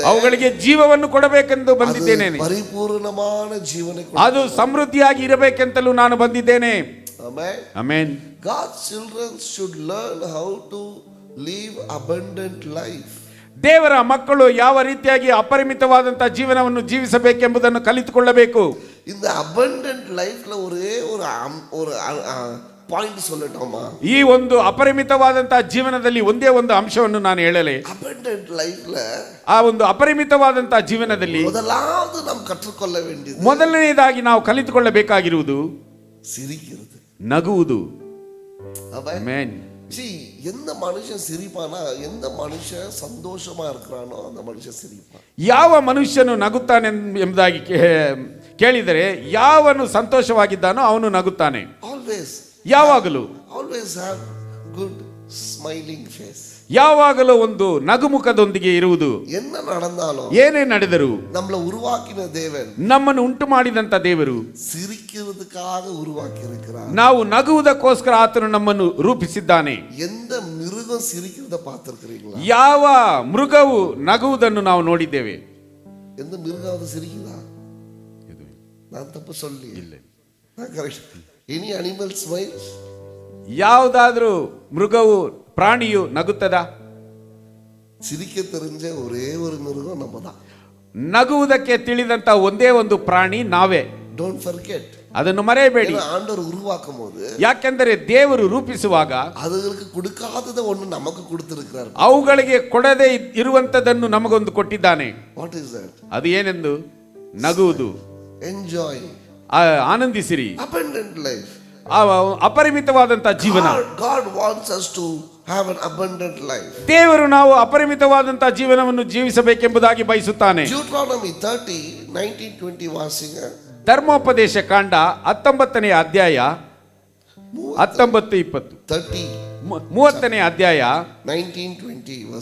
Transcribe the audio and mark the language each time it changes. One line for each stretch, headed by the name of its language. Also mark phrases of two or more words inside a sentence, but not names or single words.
Kannada: ಅವುಗಳಿಗೆ ಜೀವವನ್ನು ಕೊಡಬೇಕೆಂದು ಬಂದಿದ್ದೇನೆ.
Tamil: பரிபூரணமான ஜீவன்,
Kannada: ಅದು ಸಮೃದ್ಧಿಯಾಗಿ ಇರಬೇಕೆಂತಲೂ ನಾನು ಬಂದಿದ್ದೇನೆ. ಆಮೆನ್.
English: God's children should learn how to live abundant life.
Kannada: ದೇವರ ಮಕ್ಕಳು ಯಾವ ರೀತಿಯಾಗಿ ಅಪರಿಮಿತವಾದಂತಹ ಜೀವನವನ್ನು ಜೀವಿಸಬೇಕೆಂಬುದನ್ನು ಕಲಿತುಕೊಳ್ಳಬೇಕು.
Tamil: இந்த
English: abundant lifeல
Tamil: ஒரே ஒரு ಪಾಯಿಂಟ್ சொல்லட்டோமா?
Kannada: ಈ ಒಂದು ಅಪರಿಮಿತವಾದಂತಹ ಜೀವನದಲ್ಲಿ ಒಂದೇ ಒಂದು ಅಂಶವನ್ನು ನಾನು ಹೇಳಲೇ.
English: abundant lifeல,
Kannada: ಆ ಒಂದು ಅಪರಿಮಿತವಾದಂತಹ ಜೀವನದಲ್ಲಿ
Tamil: ಮೊದಲಾவது நாம் கற்றுக்கொள்ள வேண்டியது,
Kannada: ಮೊದಲನೆಯದಾಗಿ ನಾವು ಕಲಿತುಕೊಳ್ಳಬೇಕಾಗಿರುವುದು
Tamil: சிரிக்கிறது,
Kannada: ನಗುವುದು. ಆಮೆನ್.
Tamil: எந்த மனுஷன் சிரிப்பானா, எந்த மனுஷன் சந்தோஷமா இருக்கிறானோ அந்த மனுஷன் சிரிப்பான்.
Kannada: ಯಾವ ಮನುಷ್ಯನು ನಗುತ್ತಾನೆ ಎಂಬುದಾಗಿ ಕೇಳಿದರೆ, ಯಾವನು ಸಂತೋಷವಾಗಿದ್ದಾನೋ ಅವನು ನಗುತ್ತಾನೆ. ಆಲ್ವೇಸ್, ಯಾವಾಗಲೂ,
English: always have good smiling face.
Kannada: ಯಾವಾಗಲೂ ಒಂದು ನಗುಮುಖದೊಂದಿಗೆ ಇರುವುದು.
Tamil: என்ன நடந்தாலும்,
Kannada: ಏನೇ ನಡೆದರೂ,
Tamil: நம்மளை உருவாக்கின தேவன்,
Kannada: ನಮ್ಮನ್ನು ಉಂಟು ಮಾಡಿದಂತ ದೇವರು
Tamil: சிரிக்கிறதுக்காக உருவாக்கி இருக்கிறார்.
Kannada: ನಾವು ನಗುವುದಕ್ಕೋಸ್ಕರ ಆತನು ನಮ್ಮನ್ನು ರೂಪಿಸಿದ್ದಾನೆ.
Tamil: எந்த மிருகம் சிரிக்கிறத பார்த்திருக்கிறீங்களா?
Kannada: ಯಾವ ಮೃಗವು ನಗುವುದನ್ನು ನಾವು ನೋಡಿದ್ದೇವೆ?
Tamil: எந்த மிருகம் சிரிக்குதா? நான் ತಪ್ಪು சொல்லி
Kannada: ಇಲ್ಲ.
English: any animal smiles?
Kannada: ಯಾವುದಾದ್ರೂ ಮೃಗವು, ಪ್ರಾಣಿಯು ನಗುತ್ತದಾ?
Tamil: ಸಿರಿಕ தெரிஞ்ச ஒரே ஒரு மிருகம் நம்ம தான்.
Kannada: ನಗುವುದಕ್ಕೆ ತಿಳಿದಂತ ಒಂದೇ ಒಂದು ಪ್ರಾಣಿ ನಾವೇ.
English: don't forget,
Kannada: ಅದನ್ನು ಮರೆಯಬೇಡಿ.
Tamil: ಆಂಡவர் உருவாக்கும் போது,
Kannada: ಯಾಕೆಂದರೆ ದೇವರು ರೂಪಿಸುವಾಗ
Tamil: அதுகளுக்கு கொடுக்காதத ஒன்னு நமக்கு கொடுத்திருக்கிறார்.
Kannada: ಅವುಗಳಿಗೆ ಕೊಡದೆ ಇರುವಂತದನ್ನು ನಮಗೊಂದು ಕೊಟ್ಟಿದ್ದಾನೆ.
English: what is that?
Kannada: ಅದು ಏನೆಂದು? ನಗುವುದು. ಎಂಜಾಯ್, ಆನಂದಿಸಿರಿ.
English: abundant life,
Kannada: ಅಪರಿಮಿತವಾದಂತಹ ಜೀವನ.
English: God wants us to have an abundant life.
Kannada: ದೇವರು ನಾವು ಅಪರಿಮಿತವಾದಂತಹ ಜೀವನವನ್ನು ಜೀವಿಸಬೇಕೆಂಬುದಾಗಿ ಬಯಸುತ್ತಾನೆ.
Tamil: Deuteronomy 30:19-20 ವಾಸಿಂಗ.
Kannada: ಧರ್ಮೋಪದೇಶ ಕಾಂಡ 19ನೇ ಅಧ್ಯಾಯ 19-20. 30 30ನೇ ಅಧ್ಯಾಯ
English: 19-20 verses.